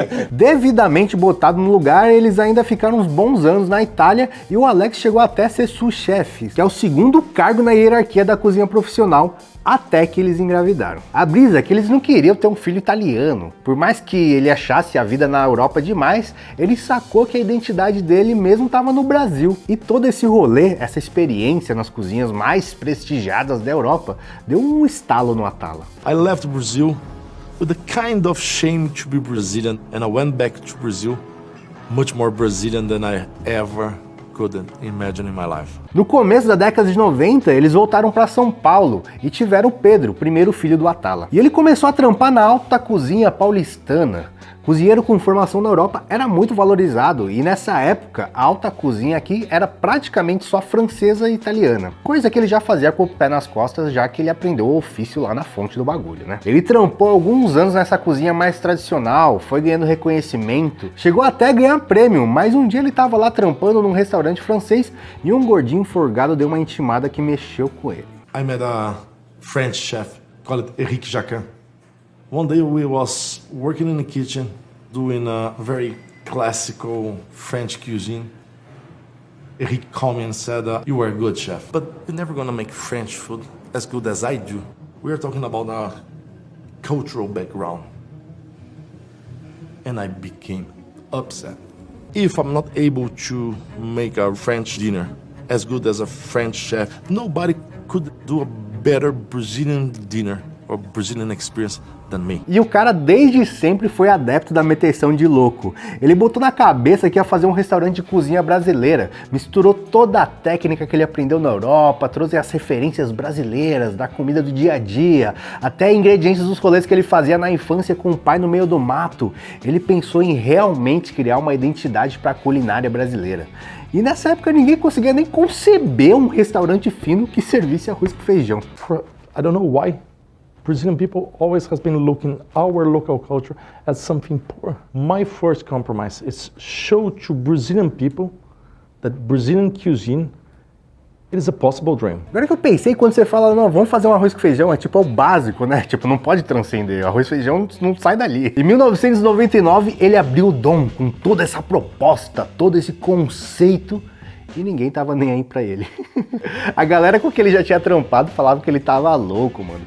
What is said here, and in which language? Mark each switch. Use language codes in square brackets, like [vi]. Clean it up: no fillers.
[pt] Devidamente botado no lugar, eles ainda ficaram uns bons anos na Itália e o Alex chegou até a ser sous-chefe, que é o segundo cargo na hierarquia da cozinha profissional, até que eles engravidaram. A brisa é que eles não queriam ter um filho italiano. Por mais que ele achasse a vida na Europa demais, ele sacou que a identidade dele mesmo estava no Brasil. E todo esse rolê, essa experiência nas cozinhas mais prestigiadas da Europa, deu um estalo no Atala. [en] I left Brazil with a kind of shame to be Brazilian, and I went back to Brazil much more Brazilian than I ever couldn't imagine in my life. [pt] No começo da década de 90, eles voltaram para São Paulo e tiveram Pedro, o primeiro filho do Atala. E ele começou a trampar na alta cozinha paulistana. Cozinheiro com formação na Europa era muito valorizado e nessa época a alta cozinha aqui era praticamente só francesa e italiana. Coisa que ele já fazia com o pé nas costas, já que ele aprendeu o ofício lá na fonte do bagulho, né? Ele trampou alguns anos nessa cozinha mais tradicional, foi ganhando reconhecimento, chegou até a ganhar prêmio, mas um dia ele tava lá trampando num restaurante francês e um gordinho forgado deu uma intimada que mexeu com ele. [en] I met a French chef called Eric Jacquin. One day we was working in the kitchen doing a very classical French cuisine. Eric called me and said, you are a good chef, but you're never gonna make French food as good as I do. We are talking about a cultural background. And I became upset. If I'm not able to make a French dinner as good as a French chef, nobody could do a better Brazilian dinner or Brazilian experience than me. [pt] E o cara desde sempre foi adepto da meteção de louco. Ele botou na cabeça que ia fazer um restaurante de cozinha brasileira, misturou toda a técnica que ele aprendeu na Europa, trouxe as referências brasileiras da comida do dia a dia, até ingredientes dos rolês que ele fazia na infância com o pai no meio do mato. Ele pensou em realmente criar uma identidade para a culinária brasileira. E nessa época ninguém conseguia nem conceber um restaurante fino que servisse arroz com feijão. [en] I don't know why Brazilian people always has been looking our local culture as something poor. My first compromise is show to Brazilian people that Brazilian cuisine it is a possible dream. [pt] Agora que eu pensei, quando você fala, não, vamos fazer um arroz com feijão, é tipo o básico, né? Tipo, não pode transcender, arroz e feijão não sai dali. Em 1999, ele abriu o Dom com toda essa proposta, todo esse conceito, e ninguém tava nem aí pra ele. A galera com que ele já tinha trampado falava que ele tava louco, mano.